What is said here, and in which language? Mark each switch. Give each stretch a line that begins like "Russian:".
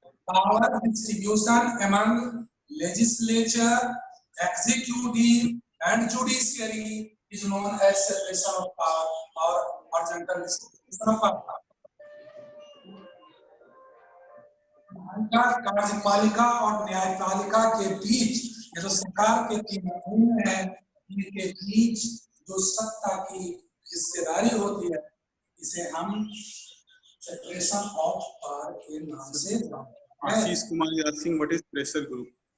English: Power distribution among legislature, executive, and judiciary is known as separation of power or horizontal distribution of power.
Hindi: कार्यपालिका और न्यायपालिका के बीच, ये जो सरकार के तीन अंग हैं, इनके बीच जो सत्ता की हिस्सेदारी होती है, इसे हम सेपरेशन ऑफ पावर के नाम से जानते हैं।
English: Ashish Kumar is asking what is pressure group?